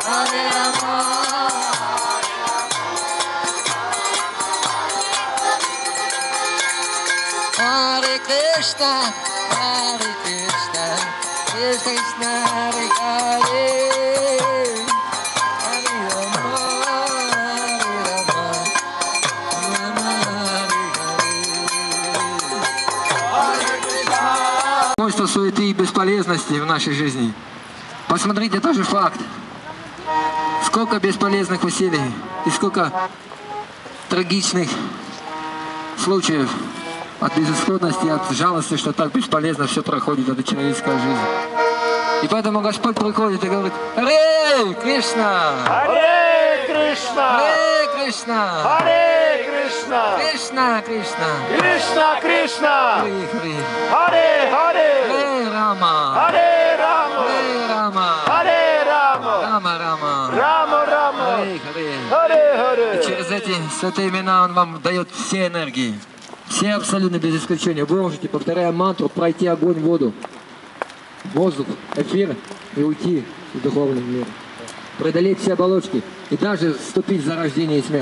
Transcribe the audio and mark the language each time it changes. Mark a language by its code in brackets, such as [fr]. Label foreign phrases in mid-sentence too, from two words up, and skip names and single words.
[sa] Hare Krishna, Hare Krishna, Krishna Krishna, Hare Hare, Hare Rama, Hare Rama, Rama Hare Hare. [ru] Множество суеты и бесполезности в нашей жизни. Посмотрите, тоже факт. Сколько бесполезных усилий и сколько трагичных случаев от безысходности, от жалости, что так бесполезно все проходит, эта человеческая жизнь. И поэтому Господь приходит и говорит: Харе Кришна! Харе Кришна! Харе Кришна! Харе Кришна! Кришна, Кришна! Кришна Кришна! Харе Харе! Харе Харе! Харе Рама! Харе Рама! Харе Рама! Харе Рама! Рама Рама! Рама Рама! Харе Харе! Харе Харе! Через эти святые имена Он вам дает все энергии. Все абсолютно без исключения. Вы можете, повторяя мантру, пройти огонь, воду, воздух, эфир и уйти в духовный мир. Преодолеть все оболочки и даже вступить за рождение и смерть.